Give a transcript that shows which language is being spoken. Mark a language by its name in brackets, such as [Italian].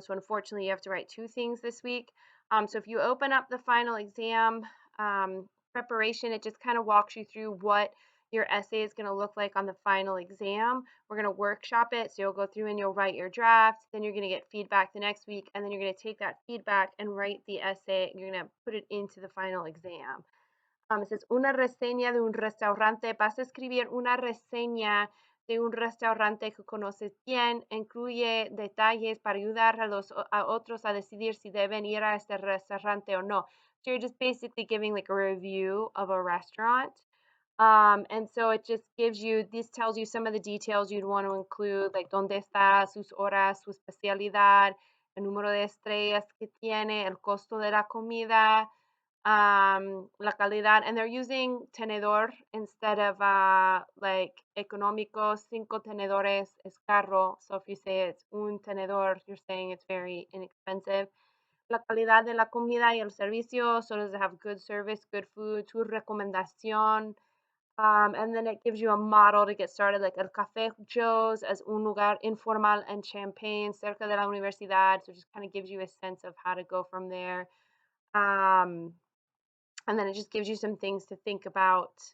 [English] So unfortunately, you have to write 2 things this week. So if you open up the final exam preparation, it just kind of walks you through what your essay is going to look like on the final exam. We're going to workshop it. So you'll go through and you'll write your draft. Then you're going to get feedback the next week. And then you're going to take that feedback and write the essay. And you're going to put it into the final exam. It says, [Spanish] una reseña de un restaurante. Vas a escribir una reseña de un restaurante que conoces bien. Incluye detalles para ayudar a otros a decidir si deben ir a este restaurante o no. [English] So you're just basically giving like a review of a restaurant. And so it just gives you, this tells you some of the details you'd want to include, like [Spanish] dónde está, sus horas, su especialidad, el número de estrellas que tiene, el costo de la comida, la calidad. [English] And they're using tenedor instead of like económico. [Spanish] 5 tenedores es caro. [English] So if you say it's un tenedor, you're saying it's very inexpensive. [Spanish] la calidad de la comida y el servicio. [English] So does it have good service, good food? [Spanish] Tu recomendación. [English] And then it gives you a model to get started, like El Café Joe's as [Spanish] un lugar informal en Champaign, cerca de la universidad. [English] So it just kind of gives you a sense of how to go from there. Um, and then it just gives you some things to think about.